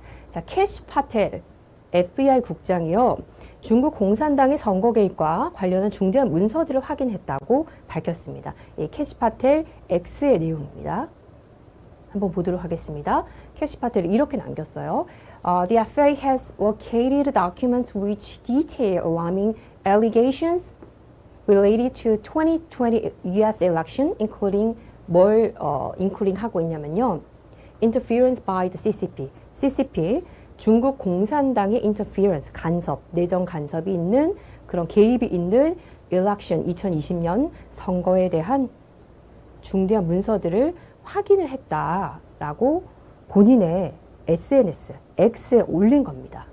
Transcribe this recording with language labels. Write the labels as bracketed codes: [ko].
[ko] 자, 캐시 파텔 FBI 국장이요. 중국 공산당의 선거 개입과 관련한 중대한 문서들을 확인했다고 밝혔습니다. 이 캐시 파텔 X의 내용입니다. 한번 보도록 하겠습니다. 캐시 파텔이 이렇게 남겼어요. [en] The FBI has located documents which detail alarming allegations related to 2020 US election, including including [ko] 하고 있냐면요. [en] Interference by the CCP. [ko] CCP, 중국 공산당의 interference, 간섭, 내정 간섭이 있는 그런 개입이 있는 election 2020년 선거에 대한 중대한 문서들을 확인을 했다라고 본인의 SNS, X에 올린 겁니다.